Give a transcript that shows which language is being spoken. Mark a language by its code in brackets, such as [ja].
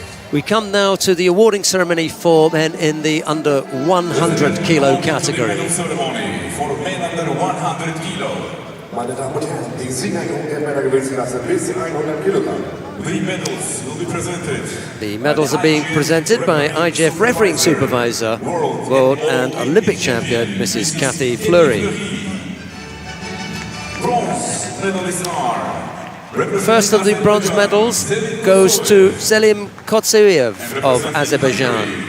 [en] We come now to the awarding ceremony for men in the under 100 kilo category. Ceremony for men under 100 kilo. [de] Meine Damen und Herren, die Siegerehrung der Männergewichtsklasse bis 100 Kilogramm. [en] The medals will be presented. The medals are being presented by IGF refereeing supervisor, world and Olympic champion, Mrs. Kathy Fleury. Bronze medalists are. First of the bronze medals goes to Selim Kotseviev of Azerbaijan.